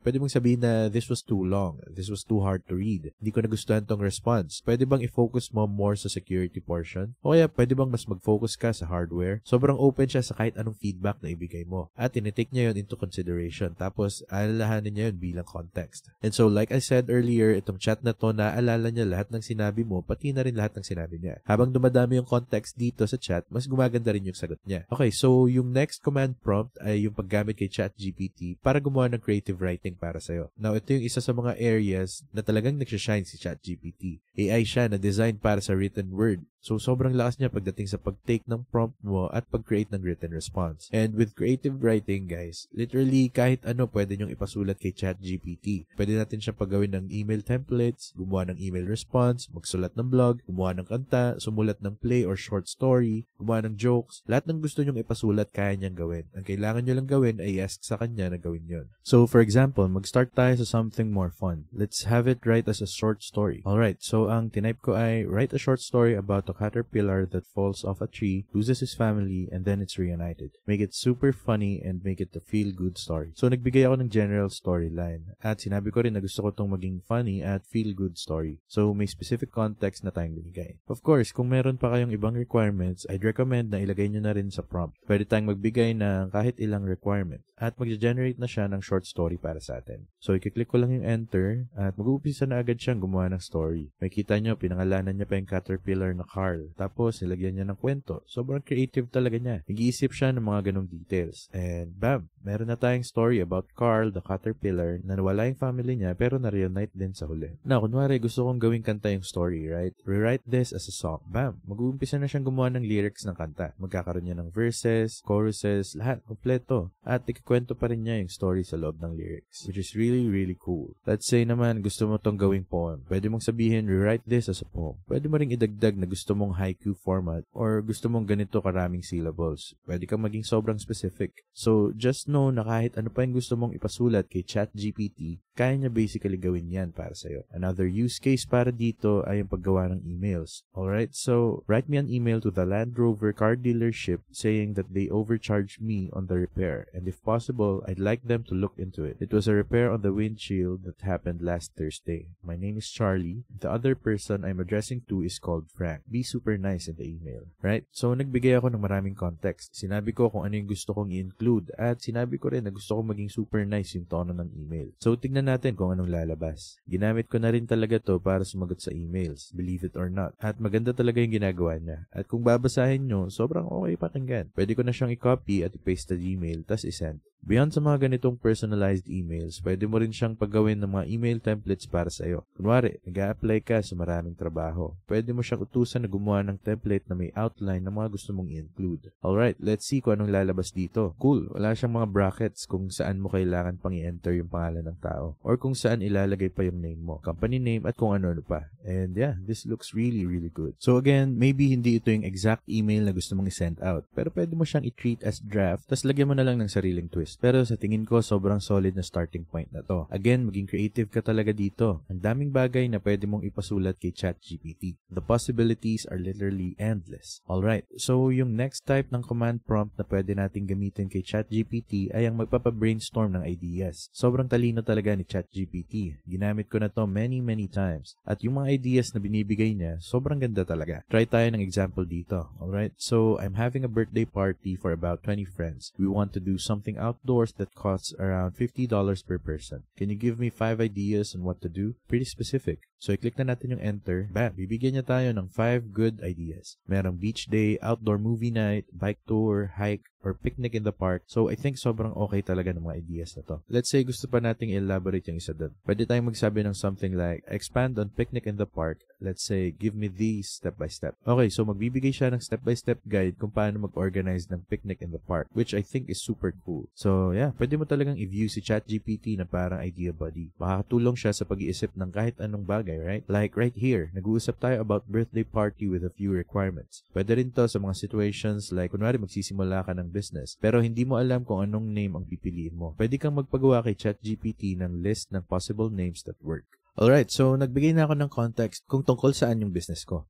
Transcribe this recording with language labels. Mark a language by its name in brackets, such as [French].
[Filipino] Pwede mong sabihin na [English] this was too long, this was too hard to read, [Filipino] hindi ko nagustuhan tong [English] response. [Filipino] Pwede bang i-focus mo more sa security portion? O kaya pwede bang mas mag-focus ka sa hardware? Sobrang open siya sa kahit anong feedback na ibigay mo. At tinitake niya yun into consideration. Tapos, alalahanin niya yun bilang context. [English] And so, like I said earlier, [Filipino] itong chat na to, naaalala niya lahat ng sinabi mo, pati na rin lahat ng sinabi niya. Habang dumadami yung context dito sa chat, mas gumaganda rin yung sagot niya. Okay, so yung next command prompt ay yung paggamit kay ChatGPT para gumawa ng creative writing para sa'yo. Now, ito yung isa sa mga areas na talagang nagsashine si ChatGPT. AI siya na design para sa written word. So, sobrang lakas niya pagdating sa pag-take ng prompt mo at pag-create ng written response. [English] And with creative writing, guys, literally [Filipino] kahit ano pwede nyong ipasulat kay ChatGPT. Pwede natin siya paggawin ng email templates, gumawa ng email response, magsulat ng blog, gumawa ng kanta, sumulat ng play or short story, gumawa ng jokes. Lahat ng gusto nyong ipasulat, kaya niyang gawin. Ang kailangan nyo lang gawin ay ask sa kanya na gawin yon. [English] So, for example, [Filipino] mag-start tayo sa [English] something more fun. Let's have it write as a short story. Alright, so [Filipino] ang tinype ko ay [English] write a short story about a caterpillar that falls off a tree, loses his family, and then it's reunited. Make it super funny and make it a feel-good story. [Filipino] So nagbigay ako ng general storyline at sinabi ko rin na gusto ko itong maging funny at feel-good story. So may specific context na tayong binigay. Of course, kung meron pa kayong ibang requirements, [English] I'd recommend [Filipino] na ilagay nyo na rin sa prompt. Pwede tayong magbigay ng kahit ilang requirement at mag-generate na siya ng short story para sa atin. So i-click ko lang yung enter at mag-uumpisa na agad siyang gumawa ng story. May kita nyo, pinangalanan niya pa yung caterpillar na Carl. Tapos nilagyan niya ng kwento. Sobrang creative talaga niya. Nag-iisip siya ng mga ganong details. And bam! Meron na tayong story about Carl, the caterpillar, na nawala yung family niya pero na-reunite din sa huli. Na, kunwari gusto kong gawing kanta yung story, right? [English] Rewrite this as a song. [Filipino] Bam! Mag-uumpisa na siyang gumawa ng lyrics ng kanta. Magkakaroon niya ng verses, choruses, lahat, kompleto. At ikikwento pa rin niya yung story sa loob ng lyrics, [English] which is really, really cool. [Filipino] Let's say naman, gusto mo tong gawing poem. Pwede mong sabihin, [English] rewrite this as a poem. [Filipino] Pwede mo ring idagdag na gusto mong haiku format or gusto mong ganito karaming syllables. Pwede kang maging sobrang specific. [English] So, just know [Filipino] na kahit ano pa yung gusto mong ipasulat kay ChatGPT, kaya niya basically gawin yan para sa'yo. Another use case para dito ay yung paggawa ng emails. [English] Alright, so write me an email to the Land Rover car dealership saying that they overcharged me on the repair and if possible, I'd like them to look into it. It was a repair on the windshield that happened last Thursday. My name is Charlie. The other person I'm addressing to is called Frank. Be super nice in the email. Right? [Filipino] So nagbigay ako ng maraming context. Sinabi ko kung ano yung gusto kong i-include at sinabi ko rin na gusto kong maging super nice yung tono ng email. So tignan natin kung anong lalabas. Ginamit ko na rin talaga to para sumagot sa emails, [English] believe it or not. [Filipino] At maganda talaga yung ginagawa niya. At kung babasahin nyo, sobrang okay pakinggan. Pwede ko na siyang i-copy at i-paste sa Gmail, tas i-send. Beyond sa mga ganitong personalized emails, pwede mo rin siyang paggawin ng mga email templates para sa'yo. Kunwari, nag-a-apply ka sa maraming trabaho. Pwede mo siyang utusan na gumawa ng template na may outline ng mga gusto mong i-include. [English] Alright, let's see [Filipino] kung anong lalabas dito. Cool, wala siyang mga brackets kung saan mo kailangan pang i-enter yung pangalan ng tao. Or kung saan ilalagay pa yung name mo, company name at kung ano-ano pa. [English] And yeah, this looks really, really good. So again, maybe [Filipino] hindi ito yung [English] exact email [Filipino] na gusto mong i-send out. Pero pwede mo siyang i-treat as draft, tas lagyan mo na lang ng sariling twist. Pero sa tingin ko, sobrang solid na starting point na to. Again, maging creative ka talaga dito. Ang daming bagay na pwede mong ipasulat kay ChatGPT. [English] The possibilities are literally endless. [Filipino] Alright, so yung next type ng command prompt na pwede nating gamitin kay ChatGPT ay ang magpapa-brainstorm ng ideas. Sobrang talino talaga ni ChatGPT. Ginamit ko na to many times. At yung mga ideas na binibigay niya, sobrang ganda talaga. Try tayo ng example dito. [English] Alright, so I'm having a birthday party for about 20 friends. We want to do something outdoors that costs around $50 per person. Can you give me 5 ideas on what to do? Pretty specific. So, [Filipino] i-click na natin yung [English] enter. Bam! [Filipino] Bibigyan niya tayo ng 5 good ideas. Merong beach day, outdoor movie night, bike tour, hike, or picnic in the park. [English] So, I think [Filipino] sobrang okay talaga ng mga ideas na to. Let's say gusto pa nating elaborate yung isa dun. Pwede tayong magsabi ng something like, [English] expand on picnic in the park. Let's say, give me these step by step. [Filipino] Okay, so magbibigay siya ng step by step guide kung paano mag-organize ng picnic in the park, [English] which I think is super cool. [Filipino] So, yeah, pwede mo talagang i-view si ChatGPT na parang idea buddy. Makakatulong siya sa pag-iisip ng kahit anong bagay, right? [English] Like right here, [Filipino] nag-uusap tayo [English] about birthday party with a few requirements. [Filipino] Pwede rin to sa mga situations like, kunwari magsisimula ka ng business, pero hindi mo alam kung anong name ang pipiliin mo. Pwede kang magpagawa kay ChatGPT ng list ng possible names [English] that work. [Filipino] Alright, so nagbigay na ako ng context kung tungkol saan yung business ko.